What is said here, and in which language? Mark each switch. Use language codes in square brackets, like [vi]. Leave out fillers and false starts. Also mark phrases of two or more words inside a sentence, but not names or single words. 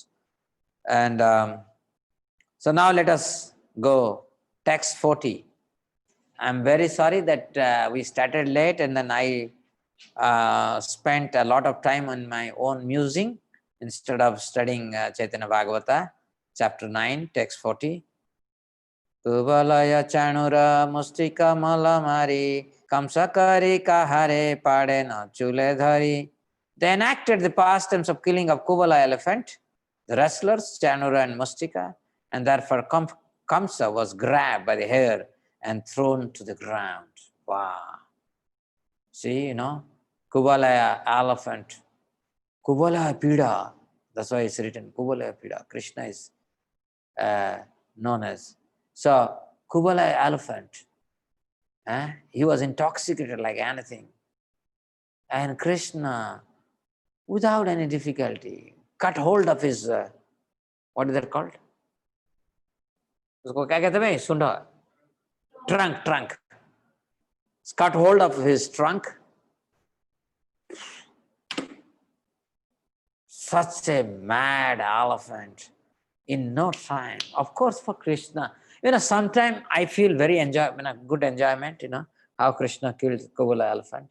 [en] And so now let us go text 40. I'm very sorry that we started late and then I spent a lot of time on my own musing instead of studying Caitanya Bhagavata, chapter 9, text 40. [bn] কুবলয় চাণূর মুষ্টিক মল্ল মারি কংস করি কাহারে পদেন চুলে ধরি. [en] They enacted the pastimes of killing of Kuvala elephant, the wrestlers, Chanura and Mustika, and therefore Kamsa was grabbed by the hair and thrown to the ground. Wow. See, Kubalaya elephant, Kubalaya Pida. That's why it's written Kubalaya Pida. Krishna is known as. So, Kubalaya elephant, he was intoxicated like anything. And Krishna, without any difficulty, cut hold of his, what is that called? [hi] उसको क्या कहते हैं सुंडा? [en] Trunk. Cut hold of his trunk. Such a mad elephant in no time. Of course, for Krishna, sometimes I feel very good enjoyment, how Krishna killed Kubala elephant.